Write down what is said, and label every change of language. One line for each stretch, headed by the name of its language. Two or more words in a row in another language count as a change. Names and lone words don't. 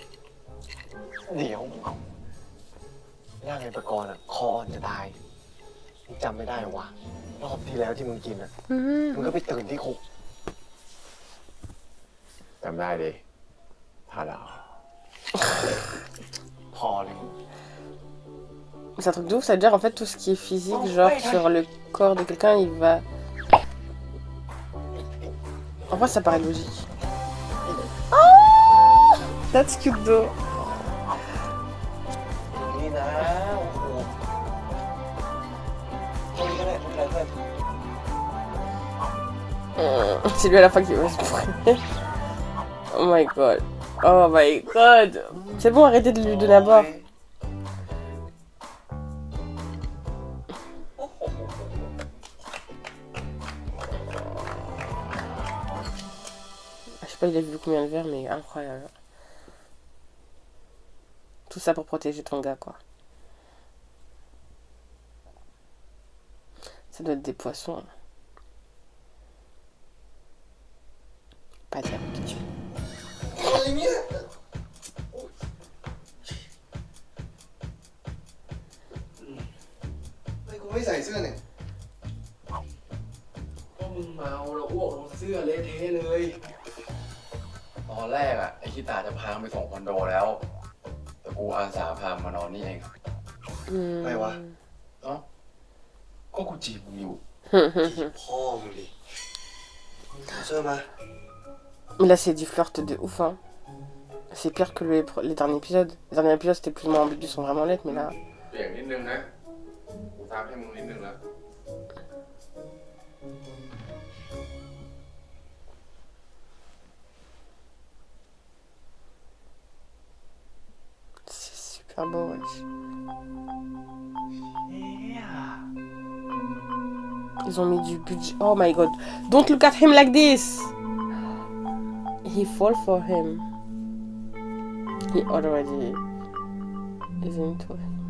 Thai: เดี๋ยวเอาย่างไอ้ประกรณ์อ่ะ คออ่อนจะตายมึงจำไม่ได้หรอวะ รอบที่แล้วที่มึงกินอ่ะ มึงก็ไปตื่นที่คุก จำได้ดิพาดาว พอเลย
French: C'est un truc de ouf, ça veut dire en fait tout ce qui est physique, genre sur le corps de quelqu'un, il va. En vrai, ça paraît logique.
English: Oh! That's cute though.
Thai: นี่นะ โอ้โหตรงนี้ก็ได้ทุกอะไรเพื่อน
French: C'est lui à la fin qui va se brûler.
English: Oh my god. Oh my god.
French: C'est bon, arrêtez de lui donner à boire. Je sais pas, il a vu combien de verres, mais incroyable. Tout ça pour protéger ton gars, quoi. Ça doit être des poissons. Pas diabolique.
Thai: อะไรเนี่ยไม่กูไม่ใส่เสื้อเนี่ย ก็มึงเมาแล้วอ้วกลงเสื้อเละเทะเลย ตอนแรกอะไอ้คิตาจะพาไปส่งคอนโดแล้ว แต่กูอาสาพามานอนนี่เอง ไม่วะ เอ้าก็กูจีบมึงอยู่ พ่อมึงดิเอาเสื้อมา
French: Mais là, c'est du flirt de ouf, hein. C'est pire que les derniers épisodes. Les derniers épisodes, c'était plus ou moins ambiguës, sont vraiment lettres, mais là.
Thai: เปลี่ยนนิดนึงนะ กูทักให้มึงนิดนึงแล้ว
French: C'est super beau, wesh. Ils ont mis du budget.
English: Oh my god. Don't look at him like this. He fall for him. He already is into him.